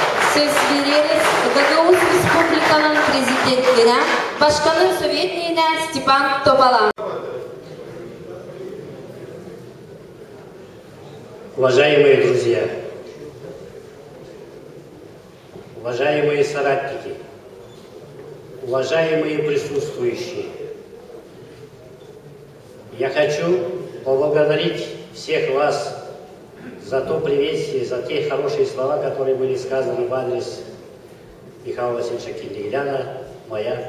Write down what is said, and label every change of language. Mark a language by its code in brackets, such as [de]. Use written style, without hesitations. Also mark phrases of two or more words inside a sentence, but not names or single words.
[gag] Söz veririz Gagavuz Respublika'nın prezidentine, Başkanın Sovetliğine Stepan Topalан. [ru] Уважаемые друзья, уважаемые соратники, уважаемые присутствующие, я хочу поблагодарить всех вас за то приветствие, за те хорошие слова, которые были сказаны в адрес Михаила Васильевича Киндегляна, моя.